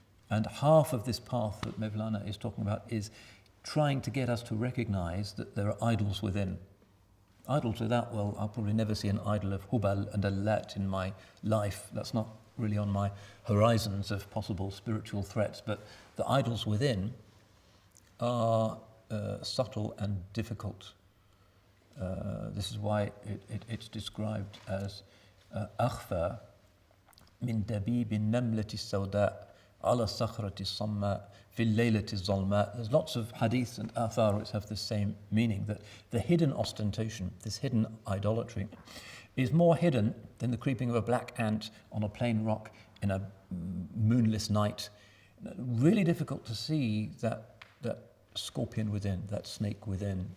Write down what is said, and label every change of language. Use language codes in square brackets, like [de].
[en] And half of this path that Mevlana is talking about is trying to get us to recognize that there are idols within. Idols without, well, I'll probably never see an idol of Hubal and Allat in my life. That's not really on my horizons of possible spiritual threats. But the idols within are subtle and difficult. This is why it's described as [ar] أخفى من دبيب النملة السوداء على الصخرة الصماء في الليلة الظلماء. [en] There's lots of hadiths and athar which have the same meaning, that the hidden ostentation, this hidden idolatry, is more hidden than the creeping of a black ant on a plain rock in a moonless night. Really difficult to see that scorpion within, that snake within.